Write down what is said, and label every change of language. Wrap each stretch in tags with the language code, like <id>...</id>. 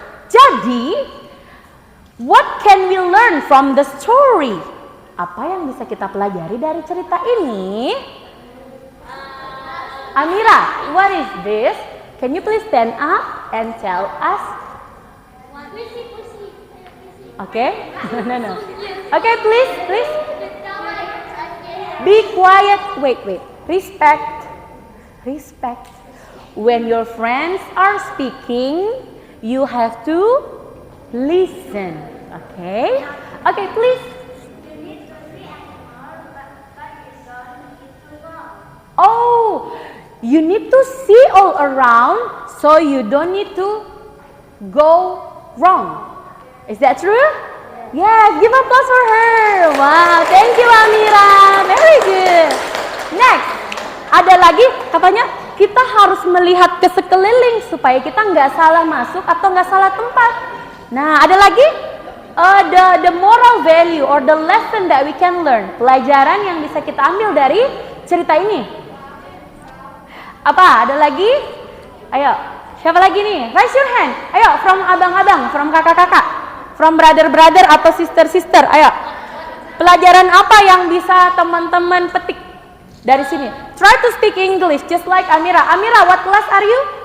<en>Jadi, what can we learn from the story?</en> <id>Apa yang bisa kita pelajari dari cerita ini?</id> <en>Amira, what is this? Can you please stand up and tell us? Okay? No. Okay, please. Be quiet. Wait. Respect. When your friends are speaking, you have to listen. Okay? Okay, please. Oh, you need to see all around so you don't need to go wrong. Is that true? Yes, give applause for her. Wow, thank you Amira. Very good. Next,</en> <id>ada lagi katanya kita harus melihat ke sekeliling supaya kita nggak salah masuk atau nggak salah tempat. Nah, ada lagi</id> <en>the moral value or the lesson that we can learn.</en> <id>Pelajaran yang bisa kita ambil dari cerita ini. Apa? Ada lagi? Ayo, Siapa lagi nih?</id> <en>Raise your hand.</en> <id>Ayo, from abang-abang, from kakak-kakak, from brother-brother atau sister-sister. Ayo. Pelajaran apa yang bisa teman-teman petik dari sini?</id> <en>Try to speak English just like Amira. Amira, what class are you?</en>